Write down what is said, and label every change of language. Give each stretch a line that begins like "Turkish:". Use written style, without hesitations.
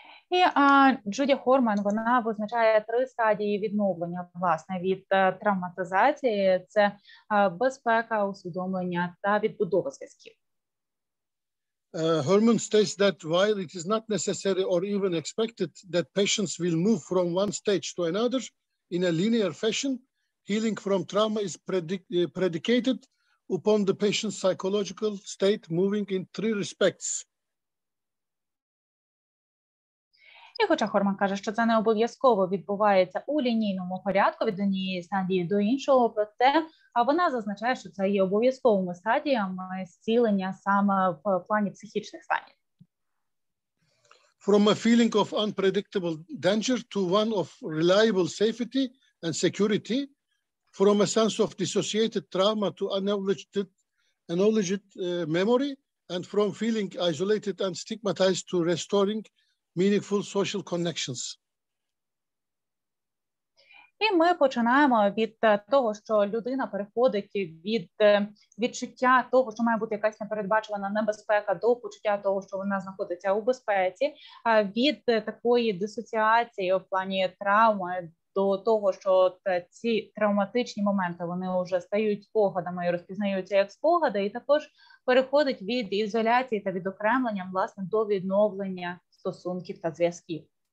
Ukrainian: І Джуді Хорман, вона визначає 3 стадії відновлення, власне, від травматизації. Це безпека, усвідомлення та відбудова зв'язків.
English: Herman states that while it is not necessary or even expected that patients will move from one stage to another in a linear fashion, healing from trauma is predicated upon the patient's psychological state moving in 3 respects.
Ukrainian: І хоча Хорман каже, що це не обов'язково відбувається у лінійному порядку від однієї стадії до іншого, проте вона зазначає, що це є обов'язковими стадіями зцілення саме в плані психічних станів.
English: From a feeling of unpredictable danger to one of reliable safety and security, from a sense of dissociated trauma to acknowledged memory, and from feeling isolated and stigmatized to restoring meaningful social connections.
Ukrainian: І ми починаємо від того, що людина переходить від відчуття того, що має бути якась непередбачувана небезпека, до почуття того, що вона знаходиться у безпеці, від такої дисоціації в плані травми до того, що ці травматичні моменти, вони вже стають спогадами і розпізнаються як спогади, і також переходить від ізоляції та відокремлення, власне, до відновлення стосунків та зв'язків.